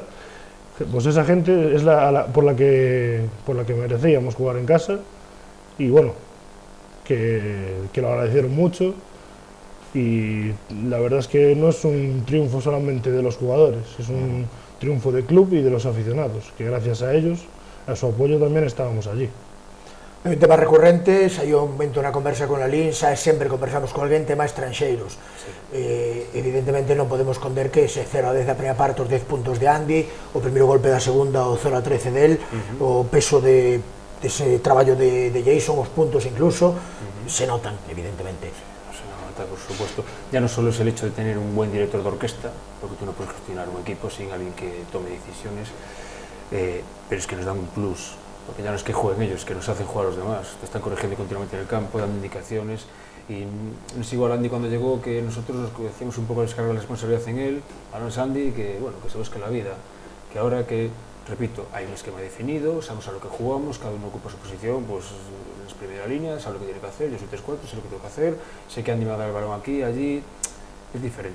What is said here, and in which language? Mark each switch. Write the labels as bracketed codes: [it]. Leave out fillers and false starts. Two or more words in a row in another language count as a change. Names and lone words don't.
[es] Pues esa gente es por la que merecíamos jugar en casa, y bueno, que lo agradecieron mucho, y la verdad es que no es un triunfo solamente de los jugadores, es un triunfo del club y de los aficionados, que gracias a ellos, a su apoyo, también estábamos allí. [gl] É un tema recurrente, saiu un momento na conversa con a Lin, xa sempre conversamos con alguén, tema estranxeiros. Evidentemente non podemos esconder que ese 0-10 da primeira parte, os 10 puntos de Andy, o primeiro golpe da segunda, o 0-13 del, o peso dese traballo de Jason, os puntos incluso, se notan, evidentemente. [es] Se nota, por supuesto. Ya no solo es el hecho de tener un buen director de orquesta, porque tú no puedes gestionar un equipo sin alguien que tome decisiones, pero es que nos dan un plus. Porque ya no es que jueguen ellos, que nos hacen jugar a los demás, te están corrigiendo continuamente en el campo, dando indicaciones, y no es igual Andy cuando llegó, que nosotros hacíamos un poco descargar la responsabilidad en él, ahora es Andy, que bueno, que se busque la vida, que ahora que, repito, hay un esquema definido, sabemos a lo que jugamos, cada uno ocupa su posición, pues en primera línea, sabe lo que tiene que hacer, yo soy 3-4, sé lo que tengo que hacer, sé que Andy me va a dar el balón aquí, allí, es diferente.